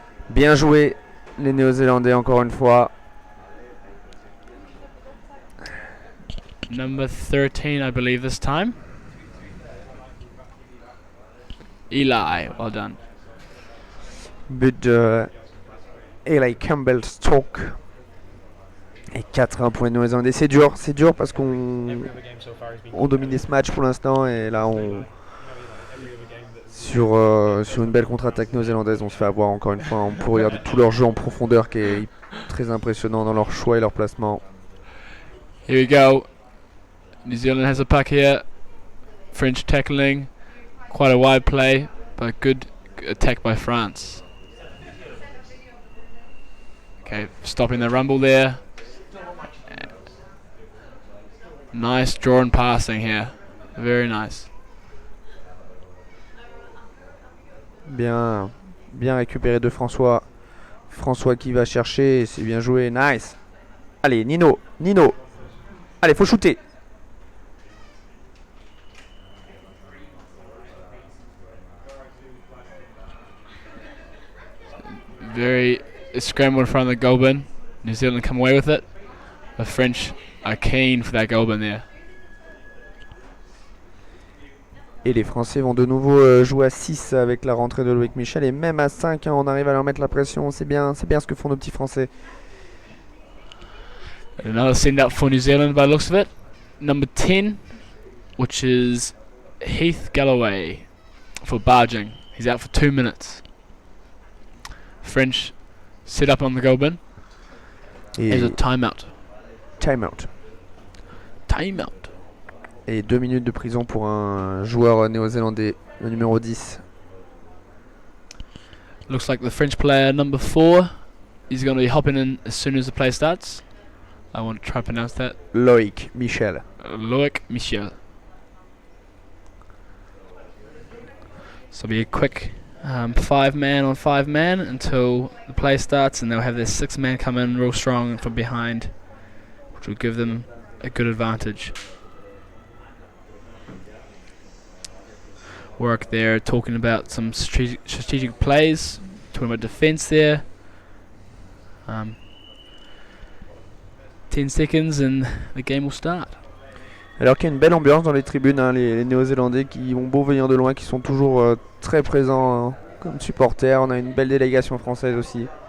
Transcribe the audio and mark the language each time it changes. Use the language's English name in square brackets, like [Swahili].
[French] bien joué, les Néo-Zélandais, encore une fois. [English] Number 13, I believe, this time. Eli, well done. But Eli Campbell Stoke. [French] Et 4-1 pour les Néo-Zélandais. C'est dur parce qu'on dominait ce match pour l'instant. Et là, sur une belle contre-attaque néo-zélandaise, on se fait avoir encore une fois. On peut regarder tout leur jeu en profondeur qui est très impressionnant dans leur choix et leur placement. [English] Here we go. New Zealand has a puck here. French tackling. Quite a wide play, but good attack by France. Okay, stopping the rumble there. Nice drawn passing here. Very nice. [French] Bien récupéré de François. François qui va chercher. C'est bien joué. [English] Nice. [French] Allez, Nino. Allez, faut shooter. [English] Very scramble in front of the goal bin. New Zealand come away with it. The French are keen for that goal bin there. [French] Et les Français vont de nouveau jouer à 6 avec la rentrée de Loïc Michel. Et même à 5, hein, on arrive à leur mettre la pression. C'est bien ce que font nos petits Français. [English] Another send up for New Zealand by the looks of it. Number 10, which is Heath Galloway for barging. He's out for 2 minutes. French set up on the goal bin. [French] Et [English] There's a timeout. timeout. Timeout. [French] Et 2 minutes de prison pour un joueur néo-zélandais, le numéro 10. [English] Looks like the French player number 4 is going to be hopping in as soon as the play starts. I want to try to pronounce that. Loïc Michel. Loic Michel. So it'll be a quick 5-man on 5-man until the play starts, and they'll have their 6-man come in real strong from behind, which will give them a good advantage. Work there, talking about some strategic plays, talking about defense there. 10 seconds and the game will start. [French] Alors qu'il y a une belle ambiance dans les tribunes, hein, les Néo-Zélandais qui ont beau venir de loin, qui sont toujours très présents comme supporters. On a une belle délégation française aussi.